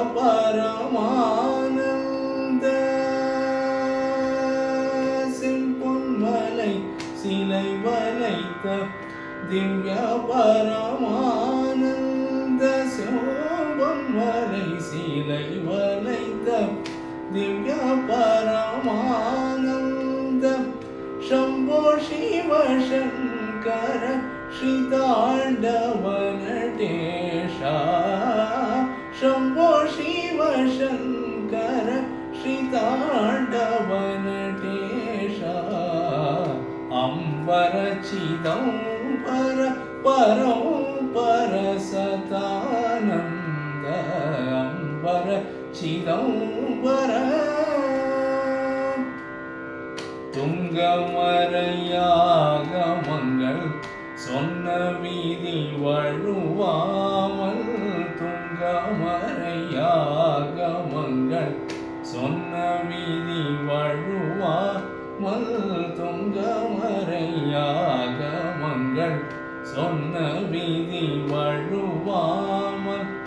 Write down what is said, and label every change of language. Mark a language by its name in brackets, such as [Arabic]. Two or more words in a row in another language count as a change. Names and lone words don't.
[Tamil] பரமானந்த செம்பொன்மலை சீலை வளைத்த திவ்ய பரமானந்த செம்பொன்மலை சீலை வளைத்த திவ்ய பரமானந்த [Sanskrit] शंभो शिव शंकर श्रीतांडव नटेशा शंभो शिव शंकर श्रीतांडव नटेशा अंबर चिदंबर परंपर सतानंद अंबर चिदंबर [Tamil] துங்கமறையாகமங்கள் சொன்ன வீதி வழுவாமல் துங்கமறையாகமங்கள் சொன்ன வீதி வழுவாமல் துங்கமறையாகமங்கள் சொன்ன வீதி வழுவாமல்